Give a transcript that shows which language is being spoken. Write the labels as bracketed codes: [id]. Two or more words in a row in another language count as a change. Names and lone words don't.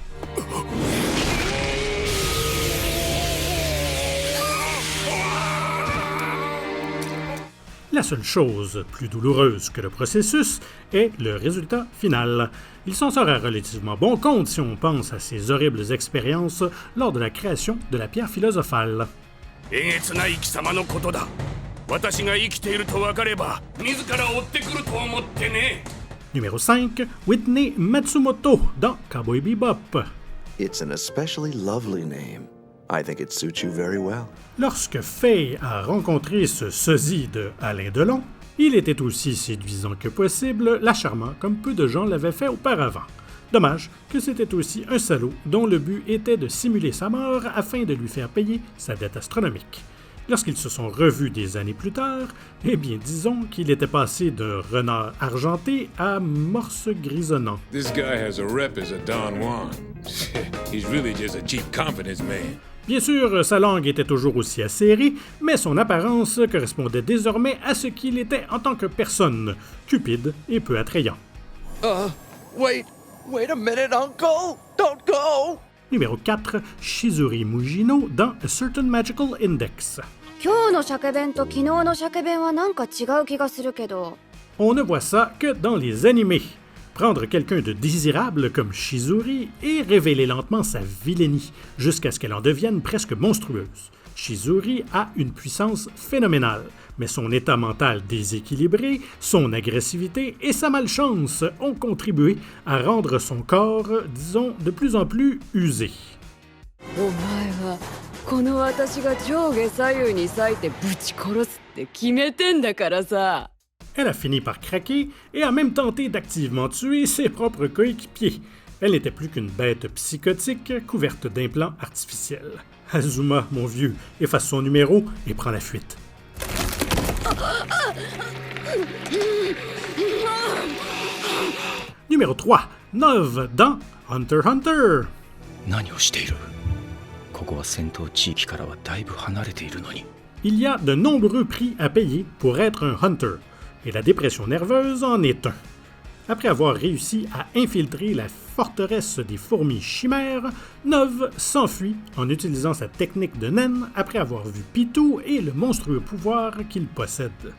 [fr] La seule chose plus douloureuse que le processus est le résultat final. Il s'en sort à relativement bon compte si on pense à ses horribles expériences lors de la création de la pierre philosophale. [ja] 私が生きていると分かれば自ら追ってくると思ってね。 [fr] Numéro 5, Whitney Matsumoto dans Cowboy Bebop. [en] It's an especially lovely name. I think it suits you very well. [fr] Lorsque Faye a rencontré ce sosie de Alain Delon, il était aussi séduisant que possible, la charmant comme peu de gens l'avaient fait auparavant. Dommage que c'était aussi un salaud dont le but était de simuler sa mort afin de lui faire payer sa dette astronomique. Lorsqu'ils se sont revus des années plus tard, eh bien disons qu'il était passé d'un renard argenté à morse grisonnant. [en] This guy has a rep as a Don Juan. He's really just a cheap confidence man. [fr] Bien sûr, sa langue était toujours aussi acérée, mais son apparence correspondait désormais à ce qu'il était en tant que personne, cupide et peu attrayant. [en] Wait a minute, Uncle! Don't go! [fr] Numéro 4, Shizuri Mujino dans A Certain Magical Index. [ja] 今日の鮭弁と昨日の鮭弁はなんか違う気がするけど。 [fr] On ne voit ça que dans les animés. Prendre quelqu'un de désirable comme Shizuri et révéler lentement sa vilainie, jusqu'à ce qu'elle en devienne presque monstrueuse. Shizuri a une puissance phénoménale, mais son état mental déséquilibré, son agressivité et sa malchance ont contribué à rendre son corps, disons, de plus en plus usé. [ja] お前はこの私が上下左右に割いてぶち殺すって決めてんだからさ。 [fr] Elle a fini par craquer et a même tenté d'activement tuer ses propres coéquipiers. Elle n'était plus qu'une bête psychotique couverte d'implants artificiels. Azuma, mon vieux, efface son numéro et prend la fuite. Numéro 3, Nov dans Hunter x Hunter. [ja] 何をしている？ここは戦闘地域からはだいぶ離れているのに。 [fr] Il y a de nombreux prix à payer pour être un hunter, et la dépression nerveuse en est un. Après avoir réussi à infiltrer la forteresse des fourmis chimères, Nov s'enfuit en utilisant sa technique de naine après avoir vu Pitou et le monstrueux pouvoir qu'il possède.